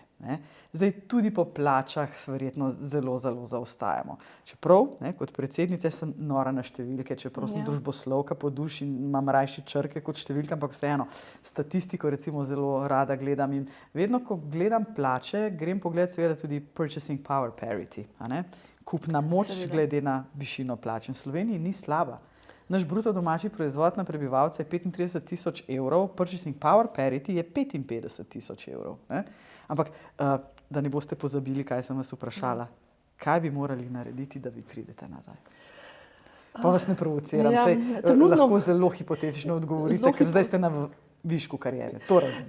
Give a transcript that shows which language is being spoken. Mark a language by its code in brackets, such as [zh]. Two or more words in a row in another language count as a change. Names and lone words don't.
[sl] Zdaj, tudi po plačah verjetno zelo zaostajamo. Čeprav, kot predsednica sem nora na številke, čeprav sem družboslovka po duši in imam rajši črke kot številke, ampak vseeno, statistiko recimo zelo rada gledam in vedno, ko gledam plače, grem pogledat seveda tudi [en] purchasing power parity, [sl] kupna moč glede na višino plač. In v Sloveniji ni slaba. Naš bruto domači proizvod na prebivalca je 35.000 evrov, [en] purchasing power parity [sl] je 55.000 evrov. Ampak, da ne boste pozabili, kaj sem vas vprašala, kaj bi morali narediti, da vi pridete nazaj? Pa vas ne provociram, lahko zelo hipotetično odgovorite, ker zdaj ste na višku kariere, to razumem.